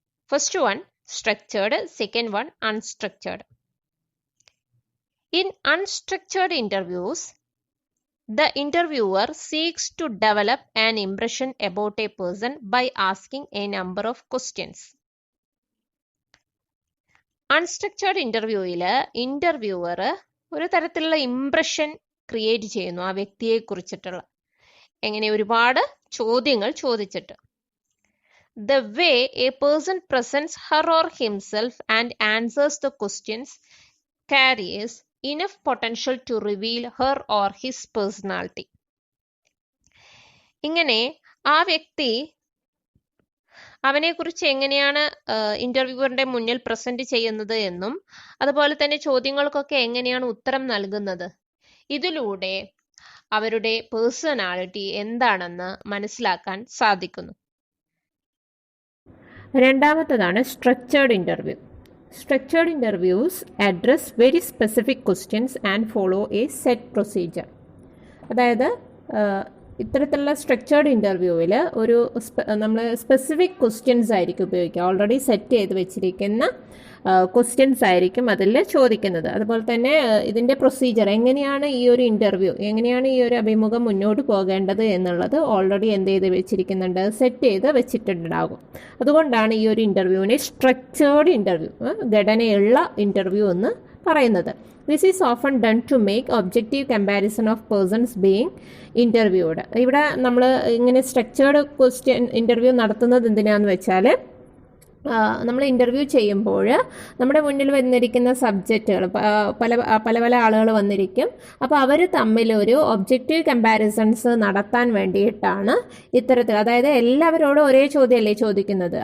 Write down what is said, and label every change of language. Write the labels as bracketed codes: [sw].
[en] First one structured, second one unstructured. In unstructured interviews, the interviewer seeks to develop an impression about a person by asking a number of questions. [ml] Unstructured interviewയിൽ interviewer ഒരു തരത്തിലുള്ള impression create ചെയ്യുന്നു ആ വ്യക്തിയെ കുറിച്ചിട്ടുള്ള, എങ്ങനെ ഒരുപാട് ചോദ്യങ്ങൾ ചോദിച്ചിട്ട്. [en] The way a person presents her or himself and answers the questions carries enough potential to reveal her or his personality. [ml] ഇങ്ങനെ ആ വ്യക്തി അവനെക്കുറിച്ച് എങ്ങനെയാണ് ഇന്റർവ്യൂവറിന്റെ മുന്നിൽ പ്രസന്റ് ചെയ്യുന്നത് എന്നും അതുപോലെ തന്നെ ചോദ്യങ്ങൾക്കൊക്കെ എങ്ങനെയാണ് ഉത്തരം നൽകുന്നത്, ഇതിലൂടെ അവരുടെ പേഴ്സണാലിറ്റി എന്താണെന്ന് മനസ്സിലാക്കാൻ സാധിക്കുന്നു. രണ്ടാമത്തേതാണ് structured interview. [en] Structured interviews address very specific questions and follow a set procedure. [ml] അതായത് ഇത്തരത്തിലുള്ള സ്ട്രക്ചേർഡ് ഇൻ്റർവ്യൂവിൽ നമ്മൾ സ്പെസിഫിക് ക്വസ്റ്റ്യൻസ് ആയിരിക്കും ഉപയോഗിക്കുക. ഓൾറെഡി സെറ്റ് ചെയ്ത് വെച്ചിരിക്കുന്ന ക്വസ്റ്റ്യൻസ് ആയിരിക്കും അതിൽ ചോദിക്കുന്നത്. അതുപോലെ തന്നെ ഇതിൻ്റെ പ്രൊസീജിയർ എങ്ങനെയാണ് ഈ ഒരു ഇൻ്റർവ്യൂ, എങ്ങനെയാണ് ഈ ഒരു അഭിമുഖം മുന്നോട്ട് പോകേണ്ടത് എന്നുള്ളത് ഓൾറെഡി എന്ത് ചെയ്ത് വെച്ചിരിക്കുന്നുണ്ട്, സെറ്റ് ചെയ്ത് വെച്ചിട്ടുണ്ടാകും. അതുകൊണ്ടാണ് ഈ ഒരു ഇൻ്റർവ്യൂവിനെ സ്ട്രക്ചേർഡ് ഇൻ്റർവ്യൂ, ഘടനയുള്ള ഇൻ്റർവ്യൂ എന്ന് പറയുന്നത്. [en] This is often done to make objective comparison of persons being interviewed. [ml] ഇവിടെ നമ്മൾ ഇങ്ങനെ സ്ട്രക്ചേർഡ് ഇൻ്റർവ്യൂ നടത്തുന്നത് എന്തിനാന്ന് വെച്ചാൽ, നമ്മൾ ഇൻ്റർവ്യൂ ചെയ്യുമ്പോൾ നമ്മുടെ മുന്നിൽ വന്നിരിക്കുന്ന സബ്ജക്റ്റുകൾ പല ആളുകൾ വന്നിരിക്കും. അപ്പോൾ അവർ തമ്മിലൊരു ഒബ്ജക്റ്റീവ് കമ്പാരിസൺസ് നടത്താൻ വേണ്ടിയിട്ടാണ് ഇത്തരത്തിൽ, അതായത് എല്ലാവരോടും ഒരേ ചോദ്യമല്ലേ ചോദിക്കുന്നത്.